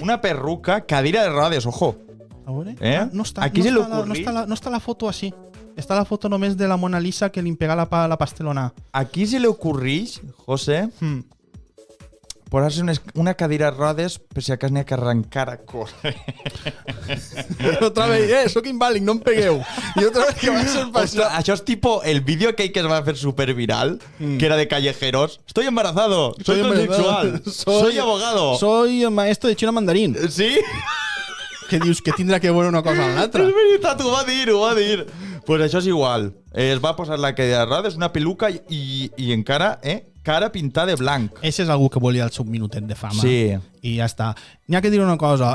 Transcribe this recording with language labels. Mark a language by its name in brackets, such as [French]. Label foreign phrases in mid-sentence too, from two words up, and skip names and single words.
[Catalan] Una perruca, cadira de rodes, ojo. A veure. Eh? No està, Aquí se no, li està la, no, ocurrí- està no està la foto així. Està la foto només de la Mona Lisa que li pega la pastelona. Aquí se li ocorreix, José, posar-se una cadira de rodes per si acas n'hi ha que arrencar a córrer. [Spanish] Otra vez, [Catalan] soc invàlid, no em pegueu. I [Spanish] otra vez [Catalan] que va ser Ostres, això és tipo el vídeo aquell que es va fer superviral, que era de callejeros. [Spanish] Estoy embarazado, soy transexual, soy abogado. Soy el maestro de chino mandarín. Sí? [Catalan] Que dius que tindrà que veure una cosa amb l'altra. És veritat, ho va dir. Pues això és igual. Es va posar la cadira de rodes, una peluca i encara, cara pintada de blanc. Ese és algú que volia el seu minutet de fama. Sí. I ja està. N'hi ha que dir una cosa.